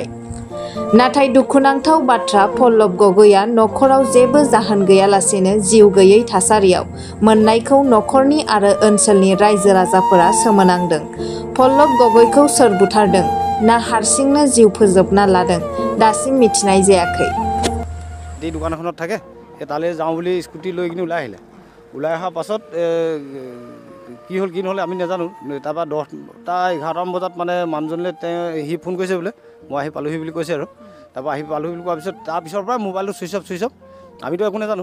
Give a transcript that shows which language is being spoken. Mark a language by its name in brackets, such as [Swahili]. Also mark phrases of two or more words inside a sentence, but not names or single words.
[Bodo] नाथाय दुखुनांथाव बाथ्रा पल्लव गगैया नखराव जेबो जाहोन गैयालासेनो जिउ गैयै थासारियाव मोननायखौ नखरनि आरो ओनसोलनि रायजो राजाफोरा सोमोनांदों। पल्लव गगैखौ सोर बुथारदों ना हारसिंनो जिउ फोजोबना लादों दासिम मिथिनाय जायाखै। [Assamese] এই দোকানখনত থাকে তালৈ যাওঁ বুলি স্কুটি লৈ কিনে ওলাই আহিলে। ওলাই অহাৰ পাছত কি হ'ল কি নহ'লে আমি নাজানো। তাৰপৰা 10টা 11টামান বজাত মানে মানুহজনলৈ সি ফোন কৰিছে বোলে মই আহি পালোহি বুলি কৈছে আৰু। তাৰপৰা আহি পালোহি বুলি কোৱাৰ পিছত তাৰপিছৰ পৰা মোবাইলটো [English] switch off [Assamese] আমিতো একো নাজানো।